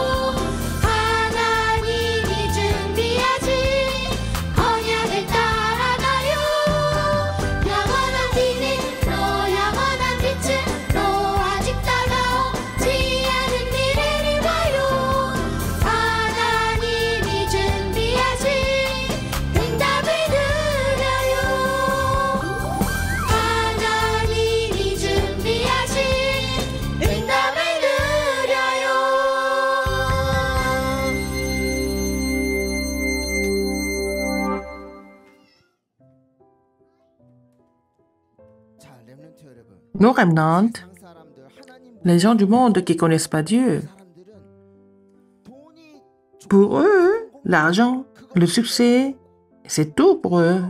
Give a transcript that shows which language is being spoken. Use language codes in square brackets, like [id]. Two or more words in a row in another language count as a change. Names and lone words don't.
[ko] 하나님이 준비하신 언약을 따라가요 영원한 비밀로 영원한 빛으로 아직 다가오지 않은 미래를 봐요 하나님이 준비하신 응답을 누려요 하나님이 준비하신 응답을 누려요 [fr] Nos remnants, les gens du monde qui ne connaissent pas Dieu, pour eux, l'argent, le succès, c'est tout pour eux.